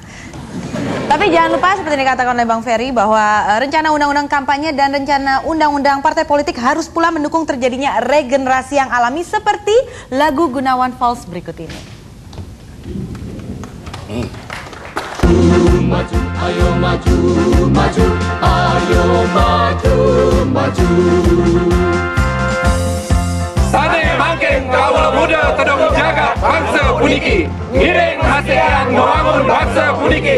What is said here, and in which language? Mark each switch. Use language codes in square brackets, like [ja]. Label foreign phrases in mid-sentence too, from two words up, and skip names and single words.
[id] Tapi jangan lupa seperti yang dikatakan oleh Bang Ferry bahwa rencana undang-undang kampanye dan rencana undang-undang partai politik harus pula mendukung terjadinya regenerasi yang alami seperti lagu Gunawan Fals berikut ini. maju, ayo maju, maju, ayo maju, maju. [ban] Sane mangkeng kawula muda tedong jaga bangsa puniki. Ngiring masekian membangun bangsa puniki.